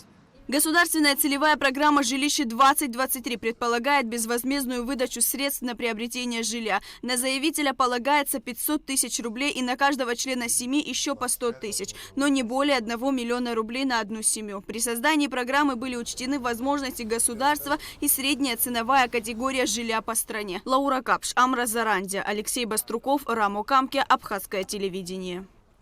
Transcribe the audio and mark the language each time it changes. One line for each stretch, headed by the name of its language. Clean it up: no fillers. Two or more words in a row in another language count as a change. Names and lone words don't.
Russian: Государственная целевая программа «Жилище-2023» предполагает безвозмездную выдачу средств на приобретение жилья. На заявителя полагается 500 тысяч рублей и на каждого члена семьи еще по 100 тысяч, но не более 1 миллиона рублей на одну семью. При создании программы были учтены возможности государства и средняя ценовая категория жилья по стране. Лаура Капш, Амра Зарандия, Алексей Баструков, Рамо Камке, Абхазское телевидение.